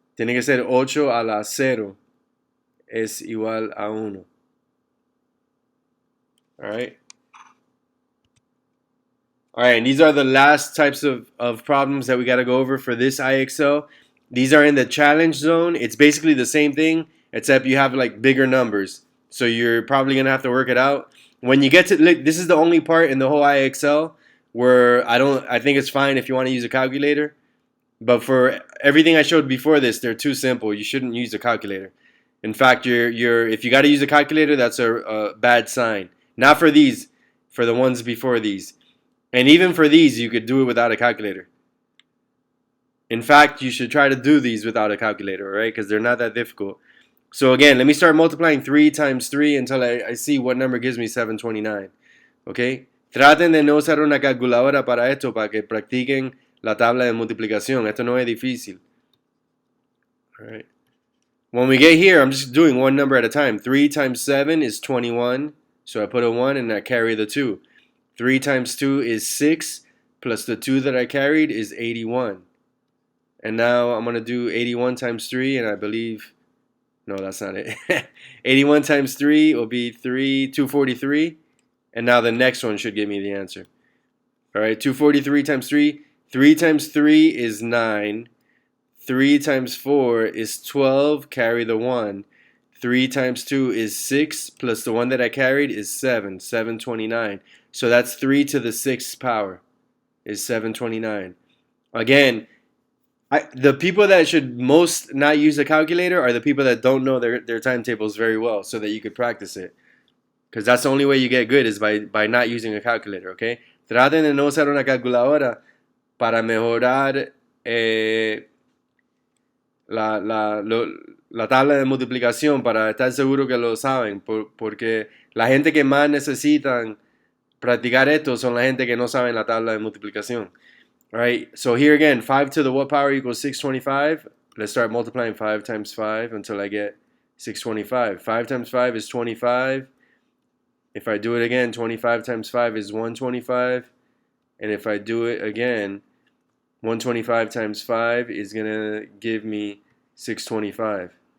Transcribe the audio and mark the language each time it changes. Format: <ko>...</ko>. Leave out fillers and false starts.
<es>Tiene que ser 8 a la 0 es igual a 1.</es> <en>Alright? Alright, and these are the last types of problems that we got to go over for this IXL. These are in the challenge zone. It's basically the same thing, except you have like bigger numbers. So you're probably going to have to work it out. When you get to, this is the only part in the whole IXL where I think it's fine if you want to use a calculator. But for everything I showed before this, they're too simple. You shouldn't use a calculator. In fact, if you got to use a calculator, that's a bad sign. Not for these, for the ones before these. And even for these, you could do it without a calculator. In fact, you should try to do these without a calculator, right? Because they're not that difficult. So again, let me start multiplying 3 times 3 until I see what number gives me 729. Okay?</en> <es>Traten de no usar una calculadora para esto, para que practiquen la tabla de multiplicación. Esto no es difícil.</es> <en>All right. When we get here, I'm just doing one number at a time. 3 times 7 is 21. So I put a 1 and I carry the 2. 3 times 2 is 6, plus the 2 that I carried is 81. And now I'm going to do 81 times 3, and I believe, no, that's not it. 81 times 3 will be 243. And now the next one should give me the answer. All right, 243 times 3. 3 times 3 is 9. 3 times 4 is 12, carry the 1. 3 times 2 is 6, plus the 1 that I carried is 7, 729. So that's 3 to the 6th power is 729. Again, the people that should most not use a calculator are the people that don't know their timetables very well so that you could practice it. Because that's the only way you get good is by not using a calculator, okay?</en> <es>Traten de no usar una calculadora para mejorar la tabla de multiplicación, para estar seguro que lo saben, porque la gente que más necesitan practicar esto son la gente que no saben la tabla de multiplicación.</es> <en>All right, so here again, 5 to the what power equals 625. Let's start multiplying 5 times 5 until I get 625. 5 times 5 is 25. If I do it again, 25 times 5 is 125. And if I do it again, 125 times 5 is going to give me 625.</en>